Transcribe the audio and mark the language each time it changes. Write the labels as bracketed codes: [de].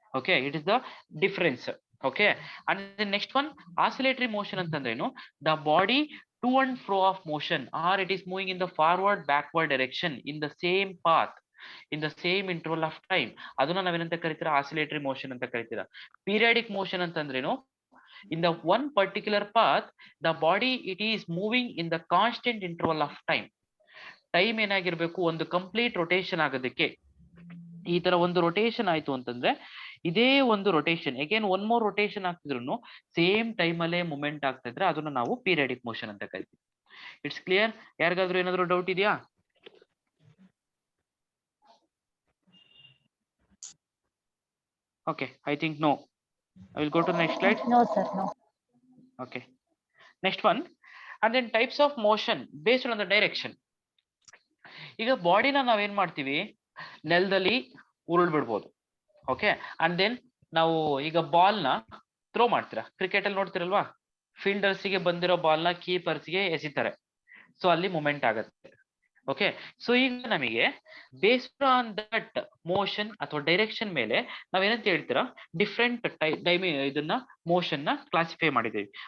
[en] Okay, it is the difference. Okay, and next one oscillatory motion ಅಂತಂದ್ರೇನು, the body to and fro of motion or it is moving in the forward backward direction in the same path in the same interval of time, [kn] ಅದನ್ನ ನಾವೇನಂತ ಕರಿತೀರಾ, oscillatory motion ಅಂತ ಕರಿತೀರಾ. [en] Periodic motion ಅಂತಂದ್ರೇನು, in the one particular path the body it is moving in the constant interval of time. [kn] Time ಏನಾಗಿರ್ಬೇಕು, ಒಂದು complete rotation ಆಗೋದಕ್ಕೆ ಈ ತರ ಒಂದು ರೊಟೇಷನ್ ಆಯ್ತು ಅಂತಂದ್ರೆ, ಇದೇ ಒಂದು rotation again one more rotation ಆಗ್ತಿದ್ರು same time ಅಲ್ಲೇ ಮೂವ್ಮೆಂಟ್ ಆಗ್ತಾ ಇದ್ರೆ ಅದನ್ನ ನಾವು ಪೀರಿಯಾಡಿಕ್ ಮೋಷನ್ ಅಂತ ಕರಿತೀವಿ. [en] It's clear? [kn] ಯಾರಿಗಾದ್ರೂ ಏನಾದ್ರು ಡೌಟ್ ಇದೆಯಾ? [en] Okay, I think no. I will go to the next slide. No, sir, no. Okay, next one. And then types of motion based on the direction. [kn] ಈಗ ಬಾಡಿನ ನಾವೇನ್ ಮಾಡ್ತೀವಿ, ನೆಲದಲ್ಲಿ ಉರುಳ್ ಬಿಡ್ಬೋದು. ಓಕೆ, ಅಂಡ್ ದೆನ್ ನಾವು ಈಗ ಬಾಲ್ ನ ಥ್ರೋ ಮಾಡ್ತೀರಾ, ಕ್ರಿಕೆಟ್ ಅಲ್ಲಿ ನೋಡ್ತಿರಲ್ವಾ, ಫೀಲ್ಡರ್ಸ್ಗೆ ಬಂದಿರೋ ಬಾಲ್ ನ ಕೀಪರ್ಸ್ಗೆ ಎಸಿತಾರೆ, ಸೊ ಅಲ್ಲಿ ಮೂಮೆಂಟ್ ಆಗುತ್ತೆ. ಓಕೆ, ಸೊ ಈಗ ನಮಗೆ [en] based on that motion [kn] ಅಥವಾ ಡೈರೆಕ್ಷನ್ ಮೇಲೆ ನಾವೇನಂತ ಹೇಳ್ತೀರಾ, ಡಿಫ್ರೆಂಟ್ ಇದನ್ನ ಮೋಷನ್ ನ ಕ್ಲಾಸಿಫೈ ಮಾಡಿದ್ದೀವಿ.